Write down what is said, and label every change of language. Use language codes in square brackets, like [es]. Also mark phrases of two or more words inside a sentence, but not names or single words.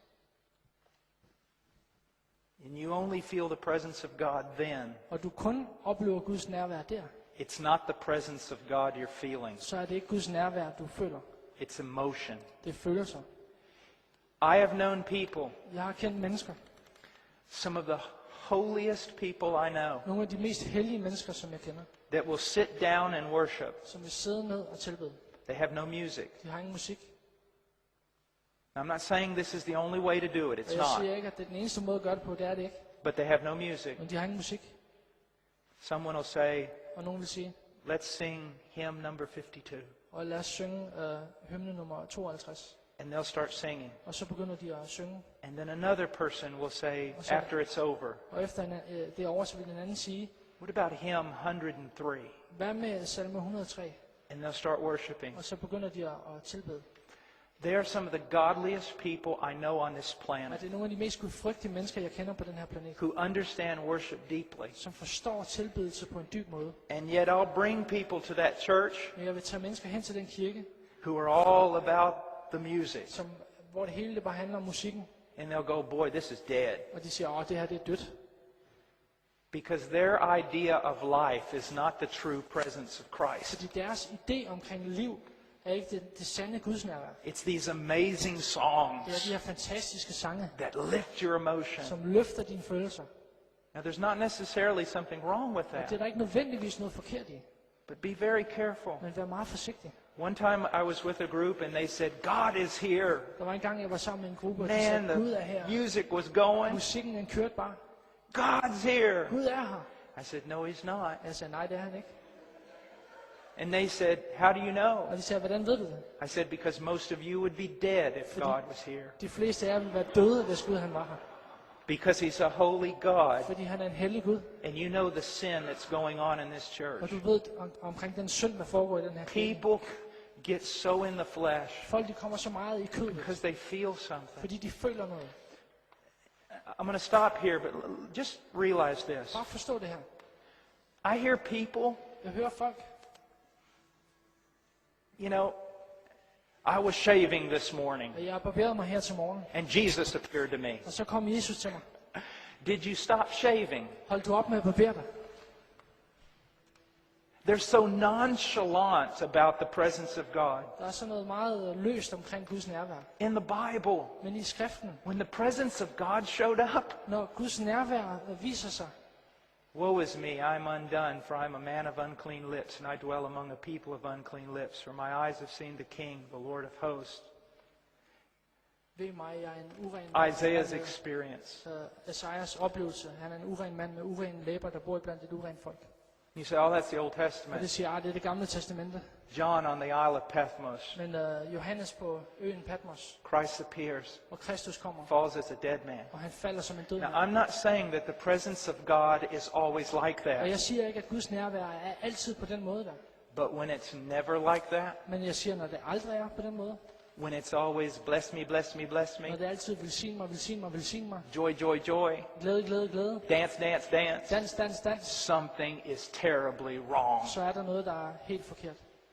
[en] and you only feel the presence of God then, [da] og du kun oplever Guds nærvær der, [en] it's not the presence of God you're feeling, [da] så er det ikke Guds nærvær, du føler. [en] it's emotion. [da] Det er følelser. [en] I have known people, [da] Jeg har kendt mennesker, [en] some of the holiest people I know, [da] nogle af de mest hellige mennesker, som jeg kender, [en] that will sit down and worship. [da] som vil sidde ned og tilbede. [en] They have no music. [da] De har ingen musik. [en] I'm not saying this is the only way to do it. [da] Og [en] It's [da] jeg [en] not. [da] siger ikke, at det er den eneste måde at gøre det på, det er det ikke. [en] But they have no music. [da] Men de har ingen musik. [en] Someone will say, [da] Og nogen vil sige, [en] let's sing hymn number 52. [da] og lad os synge hymne nummer 52. [en] And they'll start singing. [da] Og så begynder de at synge. [en] And then another person will say, [da] Og så- [en] after it's over, [da] Og efter det er over, så vil den anden sige, [en] what about hymn 103? [da] hvad med salme 103? [en] And they'll start worshiping. [da] Og så begynder de at tilbede. [en] They are some of the godliest people I know on this [da] Og [en] planet [da] det er nogle af de mest gudfrygtige mennesker, jeg kender på den her planet, [en] who understand worship deeply. [da] som forstår tilbedelse på en dyb måde. [en] And yet I'll bring people to that church [da] Men jeg vil tage mennesker hen til den kirke, [en] who are all about the music. [da] hvor det hele det bare handler om musikken. [en] And they'll go, boy, this is dead. [da] Og de siger, det her det er dødt. [en] Because their idea of life is not the true presence of Christ. [da] Fordi deres idé omkring liv er ikke det sande gudsnærvær. [en] It's these amazing [da] Det er [en] songs [da] de her fantastiske sange, [en] that lift your emotion. [da] som løfter dine følelser. [en] Now, there's not necessarily something wrong with [da] Og det er [en] that, [da] der ikke nødvendigvis noget forkert i. [en] but be very careful. [da] Men vær meget forsigtig. [en] One time I was with a group and they said, God is here. [da] Der var en gang, jeg var sammen med en gruppe, og de [en] Man, [da] sagde, Gud er [en] the [da] her. [en] music was going. [da] Musikken den kørte bare. [en] God's here. [da] Gud er her. [en] I said, no, he's not. [da] Jeg sagde, nej, det er han ikke. [en] And they said, how do you know? [da] Og de sagde, hvordan ved du det? [en] I said, because most of you would be dead if God was here. [da] De fleste af jer ville være døde, hvis Gud han var her. [en] Because he's a holy God. [da] Fordi han er en hellig Gud. [en] And you know the sin that's going on in this [da] Og [en] church. [da] du ved omkring den synd, der foregår i den her kirke. [en] People get so in the flesh [da] Folk de kommer så meget i kødet, [en] because they feel something. [da] fordi de føler noget. [en] I'm going to stop here, but just realize this. [da] Bare forstå det her. [en] I hear people, [da] Jeg hører folk. [en] you know, I was shaving this morning [da] Og jeg har barberet mig her til morgen. [en] and Jesus appeared to me. [da] Og så kom Jesus til mig. [en] Did you stop shaving? [da] Hold du op med at barbere dig. [en] They're so nonchalant about the presence of God. [da] Der er sådan noget meget løst omkring Guds nærvær. [en] In the Bible, [da] Men i skriften, [en] when the presence of God showed up, [da] når Guds nærvær viser sig, [en] woe is me, I'm undone, for I'm a man of unclean lips, and I dwell among a people of unclean lips. For my eyes have seen the King, the Lord of hosts. [da] ved mig, jeg er en uren mand. [en] Isaiah's experience. [da] Esajas oplevelse. Han er en uren mand med urene læber, der bor blandt et urent folk. [en] You say, oh, that's the Old [da] Og det [en] Testament. [da] siger, det er det gamle testamente. [en] John on the Isle of Patmos. [da] Men Johannes på øen Patmos, [en] Christ appears, [da] hvor Kristus kommer, [en] falls as a dead man. [da] og han falder som en død [en] Now, [da] mand. [en] I'm not saying that the presence of God is always like [da] Og [en] that, [da] jeg siger ikke, at Guds nærvær er altid på den måde der. [en] but when it's never like that, [da] Men jeg siger, når det aldrig er på den måde, [en] when it's always bless me, bless me, bless [da] når [en] me, [da] det altid velsign mig, velsign mig, velsign mig, [en] joy, joy, joy, [da] glæde, glæde, glæde, [en] dance, dance, dance, [da] dans, dans, dans, [en] something is terribly wrong. [da] så er der noget, der er helt forkert.